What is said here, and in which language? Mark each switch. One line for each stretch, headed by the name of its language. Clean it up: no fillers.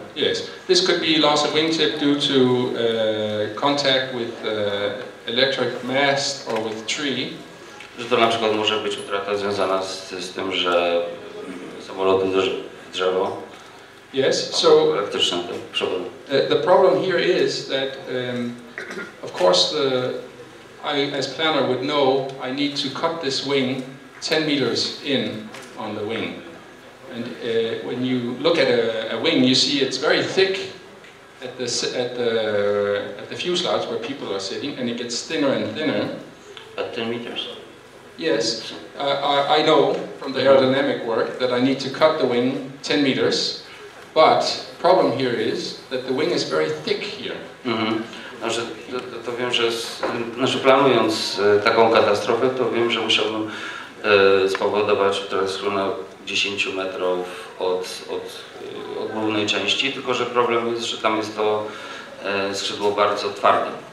English: Yes, this could be loss of wingtip due to contact with electric mast or with tree.
Polish: Że to na przykład może być utrata związana z tym, że samolot uderzy w drzewo.
English: Yes, so
Polish: elektryczne przewody.
English: The problem here is that, of course, I as planner would know I need to cut this wing 10 meters in on the wing. And when you look at a wing, you see it's very thick at the fuselage where people are sitting, and it gets thinner and thinner. At 10 meters? Yes, I know from the aerodynamic work that I need to cut the wing 10 meters, but problem here is that the wing is very thick here.
Polish: Znaczy, to wiem, że planując taką katastrofę, to wiem, że musiałbym spowodować teraz na 10 metrów od głównej części, tylko że problem jest, że tam jest to skrzydło bardzo twarde.